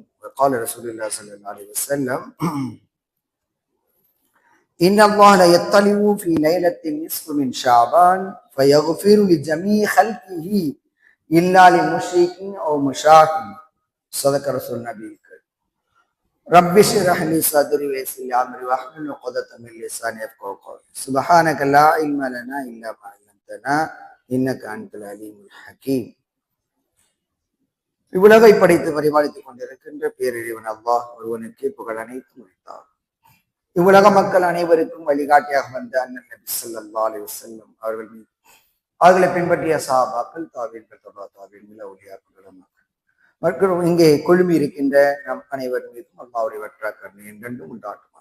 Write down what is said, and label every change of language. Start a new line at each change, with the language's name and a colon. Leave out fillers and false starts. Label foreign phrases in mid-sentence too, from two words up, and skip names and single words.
Arabic: وقال رسول الله صلى الله عليه وسلم: إن الله لا يطلع في ليلة النصف من شعبان فيغفر لجميع خلقه إلا لمشرك أو مشاك. صدق رسول النبي الكريم. رب اشرح لي صدري ويسر لي أمري واحلل عقدة من لساني يفقهوا قولي. سبحانك لا علم لنا إلا ما علمتنا إنك أنت العليم الحكيم.
Tamil: இவ்வுலகை படைத்து பரிபாலித்துக் கொண்டிருக்கின்ற பேரிழிவன் அல்லாஹ் ஒருவனுக்கு புகழ் அனைத்தும் உரித்தார். இவ்வுலக மக்கள் அனைவருக்கும் வழிகாட்டியாக வந்த அண்ணன் நபி
Arabic: صلى الله عليه وسلم
Tamil: அவர்கள் மீது, அவர்களை பின்பற்றிய சஹாபாக்கள், தாபீன்கள், தபா தாபீன்கள், அவுலியாக்கள் மற்றும் இங்கே கொழும்பி இருக்கின்ற நம் அனைவர் மீதும் அல்லாஹ்வுடைய வற்றா கருணை என்றென்றும் உண்டாட்டுமாக.